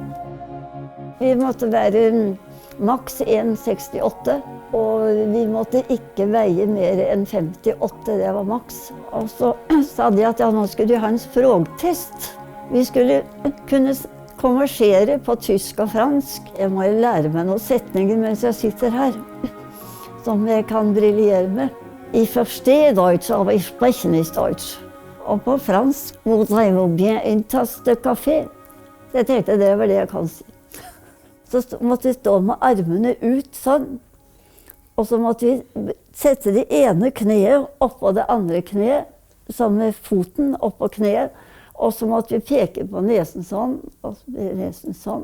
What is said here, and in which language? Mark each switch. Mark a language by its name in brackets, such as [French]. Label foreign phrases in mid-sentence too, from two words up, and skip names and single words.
[Norwegian] Vi måtte være maks 1,68, og vi måtte ikke veie mer enn 58, det var maks. Og så sa de at ja, nå skulle de ha en språktest. Vi skulle kunne konversere på tysk og fransk. Jeg må jo lære meg noen setninger mens jeg sitter her, som jeg kan briljere med. [German] Ich verstehe Deutsch, aber ich spreche nicht Deutsch. [Norwegian] Og på fransk, [French] voudrais-vous bien une tasse de café? [Norwegian] Jeg tenkte det var det jeg kan si. Så måtte vi stå med armene ut sånn, og så måtte vi sette det ene kneet oppå det andre kneet, sånn med foten oppå kneet, og så måtte vi peke på nesen sånn, og nesen sånn.